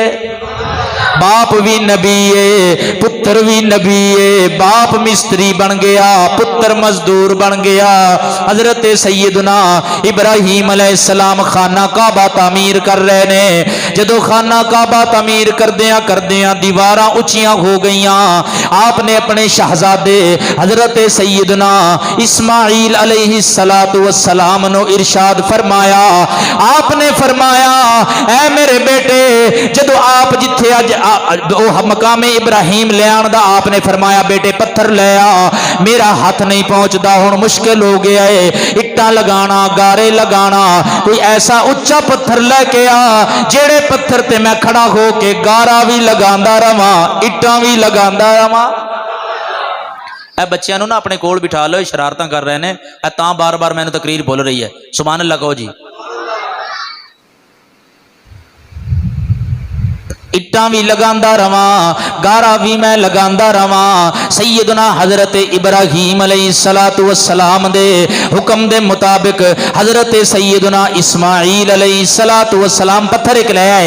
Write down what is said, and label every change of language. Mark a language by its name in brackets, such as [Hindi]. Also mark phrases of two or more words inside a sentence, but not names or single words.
[Punjabi] باپ بھی نبی ہے، پتر بھی نبی ہے. باپ مستری بن گیا، پتر مزدور بن گیا. حضرت سیدنا ابراہیم [Arabic] علیہ السلام [Punjabi] خانہ کعبہ تعمیر کر رہے نے. جدو خانہ کعبہ تعمیر کردیاں دیواراں اچیاں ہو گئیاں. آپ نے اپنے شہزادے حضرت سیدنا اسماعیل [Arabic] علیہ السلام [Punjabi] نو ارشاد فرمایا. آپ نے فرمایا اے میرے بیٹے جدو آپ جتھے اج مقام ابراہیم لے آن دا آپ نے فرمایا بیٹے پتھر لے آ، میرا ہاتھ نہیں پہنچدا، ہن مشکل ہو گیا ہے. اٹاں لگانا، گارے لگانا، کوئی ایسا اچا پتھر لے کے آ جیڑے پتھر تے میں کھڑا ہو کے گارا بھی لگاندا رواں، اٹاں بھی لگاندا رواں. اے بچیاں نوں نا اپنے کول بٹھا لو، شرارتاں کر رہے نے. اے تاں بار بار مینوں تقریر بول رہی ہے. [Arabic] سبحان اللہ [Punjabi] کہو جی. اٹاں بھی لگاندا رواں، گارا بھی میں لگاندا رواں. سیدنا حضرت ابراہیم [Arabic] علیہ السلام [Punjabi] دے حکم دے مطابق حضرت سیدنا اسماعیل [Arabic] علیہ السلام [Punjabi] پتھر ایک لے آئے.